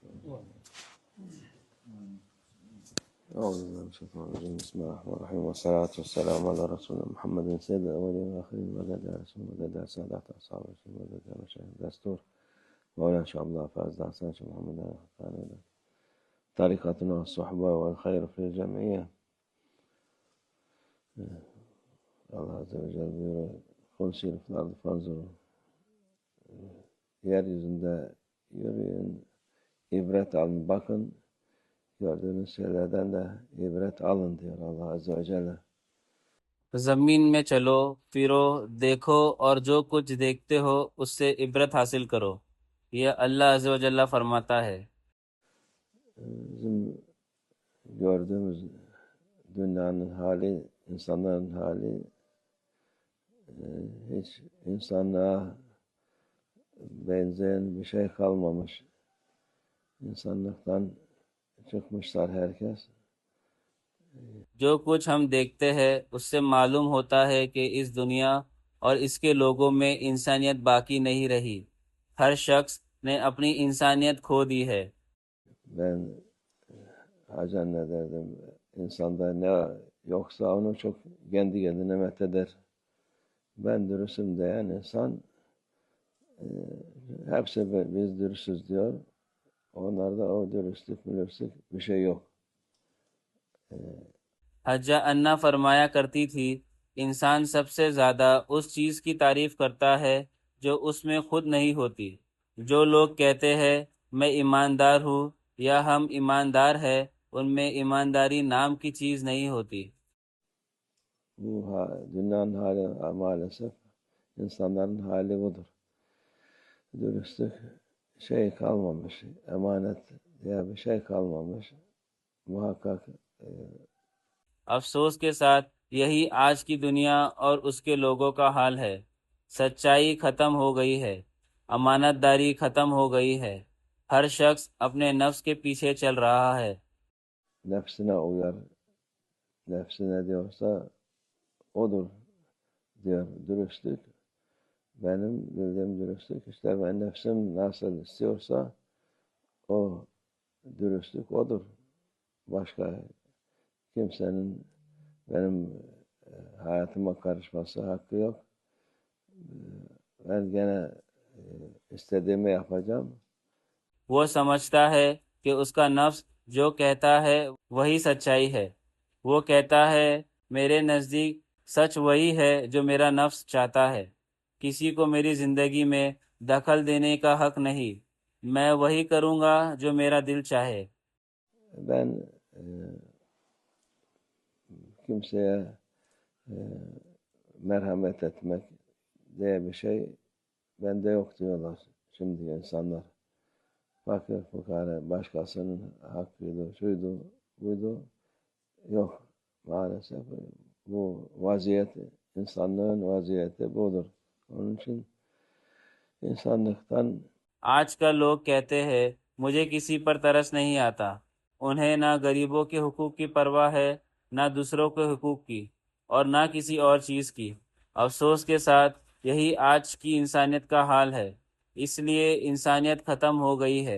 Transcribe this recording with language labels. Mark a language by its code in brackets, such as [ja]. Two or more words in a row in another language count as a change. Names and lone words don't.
[ar] أعوذ بالله من الشيطان الرجيم. بسم الله الرحمن الرحيم، والصلاة والسلام على رسولنا محمد سيد الأولين والآخرين، مدد يا رسول، مدد يا سادات أصحاب رسول، مدد يا مشايخ دستور مولانا شاء الله فاز دعسان شيخ محمد الخطاني. طريقتنا الصحبة والخير في الجمعية. [tr] Allah Azze ve Celle buyuruyor, [ar] قل سيروا في الأرض فانظروا. [tr] Yeryüzünde yürüyün, ibret alın, bakın, gördüğünüz şeylerden de ibret alın diyor Allah Azze ve Celle. [hi] जमीन में चलो, फिरो, देखो और जो कुछ देखते हो उससे इबरत हासिल करो। यह अल्लाह अज़्ज़ व जल्ला फरमाता है। [tr] Bizim gördüğümüz dünyanın hali, insanların hali, hiç insanlığa benzeyen bir şey kalmamış. İnsanlıktan çıkmışlar herkes. [hi] जो कुछ हम देखते हैं उससे मालूम होता है कि इस दुनिया और इसके लोगों में इंसानियत बाकी नहीं रही। हर शख्स ने अपनी इंसानियत खो दी है। [tr] Ben hacen ne derdim, insanda ne yoksa onu çok kendi kendine metheder. Ben dürüstüm diyen insan, hepsi biz dürüstüz diyor. Onlarda o dürüstlük bir şey yok. [hi] हज्जा अन्ना फरमाया करती थी, इंसान सबसे ज़्यादा उस चीज़ की तारीफ़ करता है जो उसमें खुद नहीं होती। जो लोग कहते हैं मैं ईमानदार हूँ या हम ईमानदार हैं, उनमें ईमानदारी नाम की चीज़ नहीं होती। [tr] Bu dünyanın hali maalesef, insanların hali budur. Dürüstlük şey kalmamış, emanet diye bir şey kalmamış. Muhakkak [hi] अफसोस के साथ यही आज की दुनिया और उसके लोगों का हाल है। सच्चाई खत्म हो गई है, अमानतदारी खत्म हो गई है। हर शख्स अपने नफ्स के पीछे चल रहा है। [tr] nefsine uyar, nefsi ne diyorsa odur diyor dürüstlük. Benim bildiğim dürüstlük işte, ben nefsim nasıl istiyorsa o dürüstlük odur. Başka kimsenin benim hayatıma karışması hakkı yok. Ben gene istediğimi yapacağım. [hi] वो समझता है कि उसका नफ्स जो कहता है वही सच्चाई है। वो कहता है मेरे नज़दीक सच वही है जो मेरा नफ्स चाहता है। किसी को मेरी ज़िंदगी में दखल देने का हक नहीं। मैं वही करूँगा जो मेरा दिल चाहे। [tr] Ben kimseye merhamet etmek diye bir şey bende yok diyorlar şimdi insanlar. Fakir fukara başkasının hakkıydı, şuydu, buydu. Yok. Maalesef bu vaziyet, insanlığın vaziyeti budur. Onun için insanlıktan [hi] आजकल लोग कहते हैं मुझे किसी पर तरस नहीं आता। उन्हें ना गरीबों के हुकूक की परवाह है, ना दूसरों के हुकूक की, और ना किसी और चीज़ की। अफसोस के साथ यही आज की इंसानियत का हाल है। इसलिए इंसानियत ख़त्म हो गई है।